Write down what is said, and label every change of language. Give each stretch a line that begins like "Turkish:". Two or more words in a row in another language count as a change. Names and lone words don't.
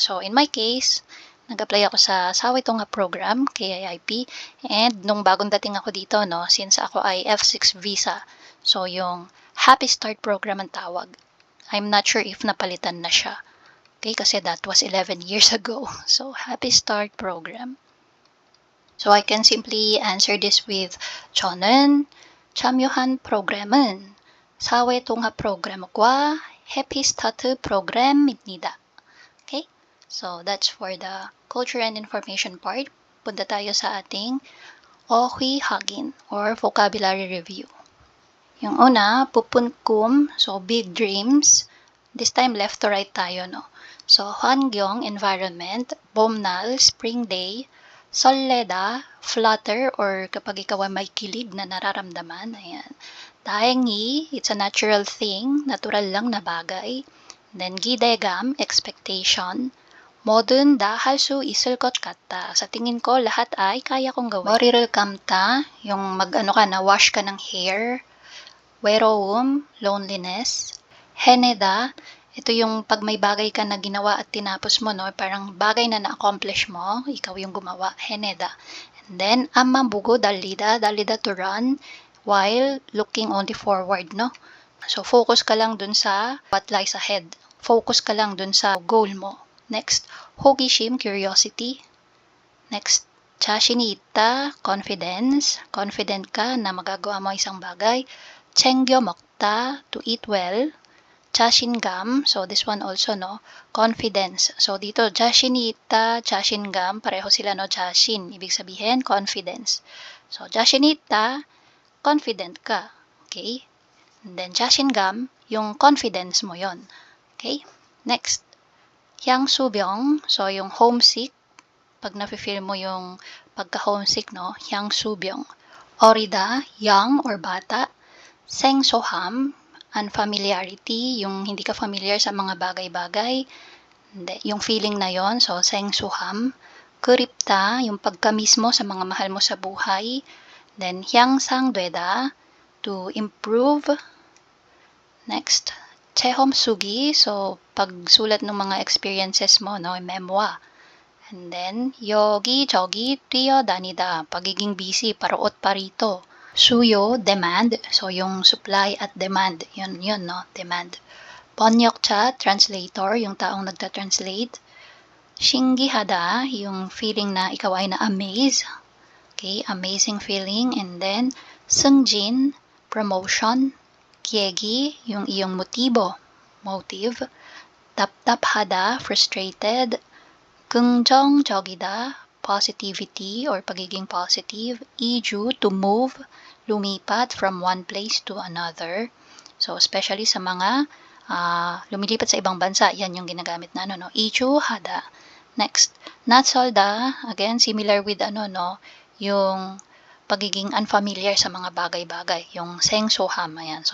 English: So, in my case,
Filipino: nag-apply ako sa 사회통합 program, KIIP, and nung bagong dating ako dito, no, since ako ay F6 visa, so yung Happy Start program ang tawag.
English: I'm not sure if
Filipino: napalitan na siya.
English: Okay, kasi that was 11 years ago. So, Happy Start program. So, I can simply answer this with
Korean: 저는 참여한 프로그램은 사회통합 프로그램과 Happy Start 프로그램입니다.
English: Okay? So, that's for the culture and information part.
Filipino: Punta tayo sa ating 어휘확인
English: or vocabulary review.
Filipino: Yung una, pupunkum,
English: so big dreams. This time, left to right tayo, no? So, 환경, environment, 봄날, spring day, 설레다, flutter,
Filipino: or kapag ikaw ay may kilig na nararamdaman, ayan.
Korean: 다행히,
English: it's a natural thing,
Filipino: natural lang na bagay.
English: Then,
Korean: 기대감, expectation. 뭐든 다 할 수 있을 것 같다.
Filipino: Sa tingin ko, lahat ay kaya kong gawin.
Korean: 머리를 감다,
Filipino: yung wash ka ng hair.
Korean: 외로움, loneliness. 해내다,
Filipino: ito yung pag may bagay ka na ginawa at tinapos mo, no? Parang bagay na na-accomplish mo, ikaw yung gumawa,
Korean: 해내다.
English: And then,
Korean: 앞만 보고 달리다
English: to run, while looking only forward, no?
Filipino: So, focus ka lang dun sa
English: what lies ahead.
Filipino: Focus ka lang dun sa goal mo.
English: Next,
Korean: 호기심, curiosity. Next, 자신이 있다,
English: confidence.
Filipino: Confident ka na magagawa mo isang bagay.
Korean: 챙겨 먹다,
English: to eat well. 자신감, so this one also, no? Confidence. So dito,
Korean: 자신이 있다, 자신감,
Filipino: pareho sila, no? 자신, ibig sabihin, confidence.
Korean: So 자신이 있다,
Filipino: confident ka. Okay?
English: And then 자신감,
Filipino: yung confidence mo yon.
English: Okay? Next.
Filipino: 향수병, so yung homesick, pag nafe-feel mo yung pagka-homesick, no?
Korean: 향수병. 어리다,
English: young or bata.
Korean: 생소함, unfamiliarity,
Filipino: yung hindi ka familiar sa mga bagay-bagay. Yung feeling na yon, so 생소함.
Korean: 그립다,
Filipino: yung pagka-miss mo sa mga mahal mo sa buhay.
English: Then 향상되다, to improve. Next,
Korean: 체험 쓰기,
Filipino: so pagsulat ng mga experiences mo,
English: no, memoir. And then,
Korean: 여기저기 뛰어다니다,
Filipino: pagiging busy, paroot parito.
English: 수요, demand, so yung supply at demand, yun, no, demand.
Filipino: 번역자, translator, yung taong nagta-translate. 신기하다, yung feeling na ikaw ay na-amaze.
English: Okay, amazing feeling. And then,
Korean: 승진, promotion. 계기,
Filipino: yung iyong motive.
Korean: 답답하다, frustrated. 긍정적이다,
English: positivity or pagiging positive.
Korean: 이주,
English: to move, lumipat from one place to another.
Filipino: So, especially sa mga lumilipat sa ibang bansa, yan yung ginagamit na, no?
Korean: 이주하다.
English: Next, 낯설다, again, similar with,
Filipino: yung pagiging unfamiliar sa mga bagay-bagay, yung 생소함, ayan.